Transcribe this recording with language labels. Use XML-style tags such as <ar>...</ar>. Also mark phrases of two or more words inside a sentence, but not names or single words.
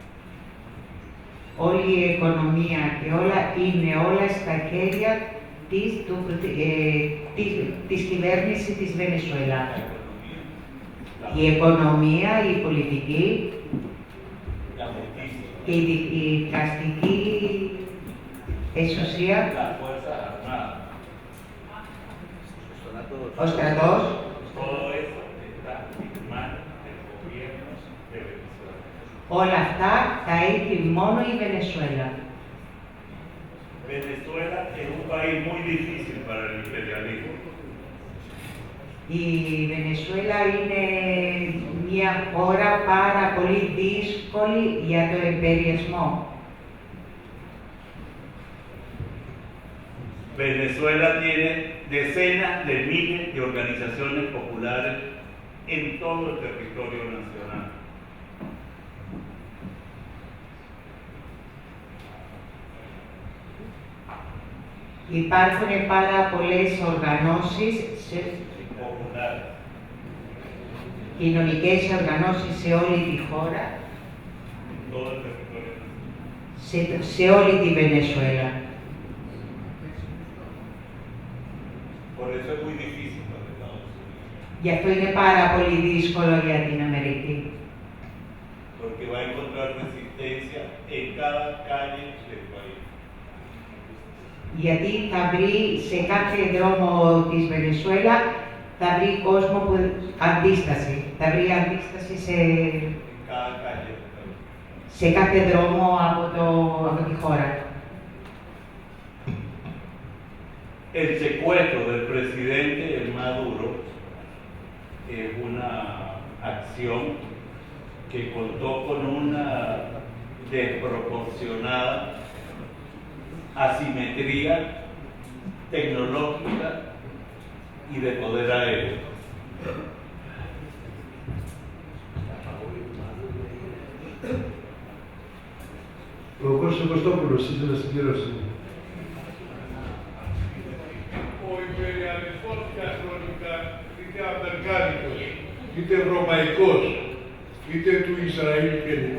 <el>Όλη η οικονομία και είναι όλα στα χέρια της κυβέρνησης της Βενεζουέλα. Η οικονομία, η πολιτική και η δικαστική εξουσία, ο στρατός, όλα αυτά τα έχει μόνο η Βενεζουέλα.</el> <es>Venezuela es un país muy difícil para el imperialismo.</es> <el>Η Βενεζουέλα είναι μια χώρα πάρα πολύ δύσκολη για το εμπεριασμό.</el> <es>Venezuela tiene decenas de miles de organizaciones populares en todo el territorio nacional.</es> <el>Υπάρχουν πάρα πολλές οργανώσεις, κοινωνικές οργανώσεις σε όλη τη χώρα, σε όλη τη Βενεζουέλα. Γι' αυτό είναι πάρα πολύ δύσκολο για την Αμερική.</el> <es>Porque va a encontrar resistencia en cada calle del país.</es> <el>Γιατί θα βρει σε κάθε δρόμο της Βενεζουέλα, θα βρει κόσμο που αντίσταση. Θα βρει αντίσταση σε κάθε δρόμο από τη χώρα.</el> <es>El secuestro del presidente Maduro es una acción que contó con una desproporcionada asimetría tecnológica y de poder aéreo.</es> <el>Ο Κώστας Κωστόπουλος ήθελε να συμπληρώσει. Ο υπεριαλισμός διαχρονικά, είτε αμερικάνικος, είτε ευρωπαϊκός, είτε του Ισραήλ κλπ.</el>